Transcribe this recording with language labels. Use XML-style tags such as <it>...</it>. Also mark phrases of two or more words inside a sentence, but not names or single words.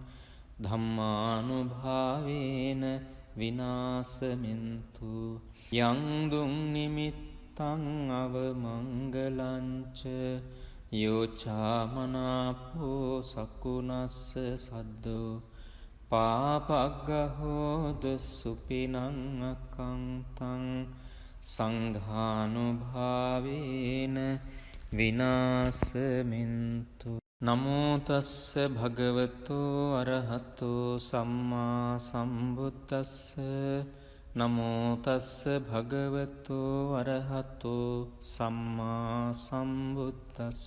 <pi>ධම්මානුභාවේන විනාසමින්තු යං දුං නිමිත්තං අවමංගලංච යෝචාමනාපෝ සකුනස්ස සද්දෝ පාපග්ගහෝද සුපිනං අකංතං සංඝානුභාවේන විනාශමින්තු. නමෝ තස්ස භගවතු අරහතෝ සම්මා සම්බුද්දස්ස. නමෝ තස්ස භගවතු අරහතෝ සම්මා සම්බුද්දස්ස.</pi>